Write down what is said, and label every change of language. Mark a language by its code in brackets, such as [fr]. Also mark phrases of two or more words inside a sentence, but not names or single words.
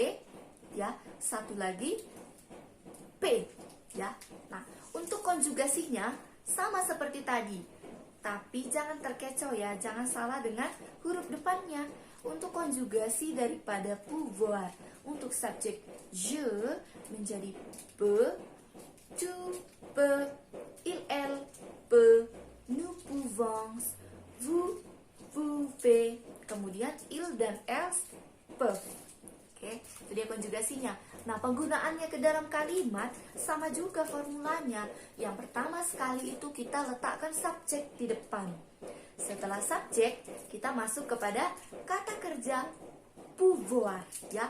[id] Satu v ya, satu lagi P, ya. Nah, untuk konjugasinya sama seperti tadi. Tapi jangan terkecoh ya, jangan salah dengan huruf depannya. Untuk konjugasi daripada pouvoir, untuk subjek je menjadi pe, [fr] tu peux, elle peut, nous pouvons, vous pouvez, [id] kemudian il dan [fr] elles peuvent. [id] Oke, itu dia konjugasinya. Nah, penggunaannya ke dalam kalimat sama juga formulanya. Yang pertama sekali itu kita letakkan subjek di depan. Setelah subjek, kita masuk kepada kata kerja pouvoir, ya.